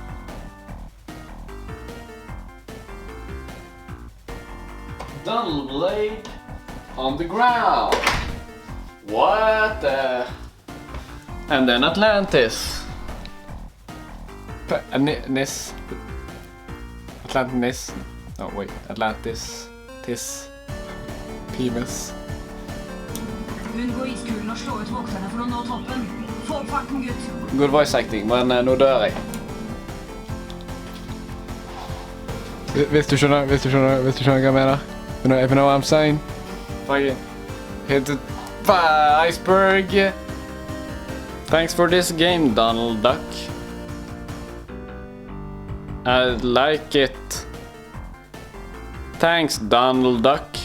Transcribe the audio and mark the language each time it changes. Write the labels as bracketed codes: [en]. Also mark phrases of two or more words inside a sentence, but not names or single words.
[en] Dull blade on the ground. What the? And then Atlantis. Nis. Atlantis. Oh wait, Atlantis. Tis. Penis. [no] Unngå iskulen og slå ut vokterne for å nå toppen. Få opp farten, gutt. [en] Good voice acting, [no] men nå dør jeg. Hvis du skjønner hva jeg mener? [en] If you know what I'm saying? Fucking hit the iceberg. Thanks for this game, Donald Duck. I like it. Thanks, Donald Duck.